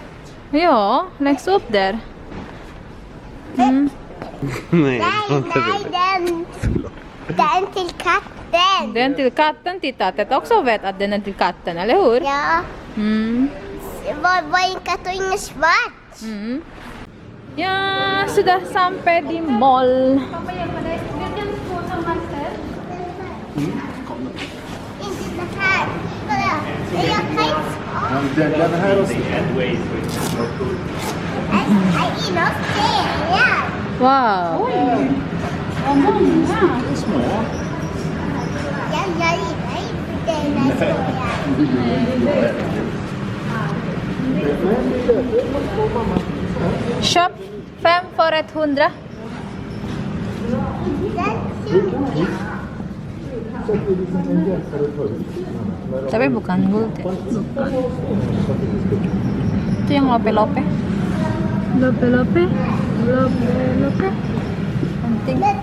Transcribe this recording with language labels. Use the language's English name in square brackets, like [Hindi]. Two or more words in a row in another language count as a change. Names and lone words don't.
[Swedish] Ja, längst upp där. Mm. Nej, Nej, den till katten. Den till katten, titta. Det också vet att den är till katten, eller hur? Ja, Mm. var en katt och ingen svart. [Indonesian] Mm. Ya, sudah sampai di mall. [Swedish] Inte så här. Kolla, jag kan inte... Den här och Jag gillar stenar. Wow. små. Jag gillar inte stenar. Shop 5 för 100. [Indonesian] Tapi bukan gold ya. Itu yang lope-lope. Lope-lope. Lope-lope. Penting.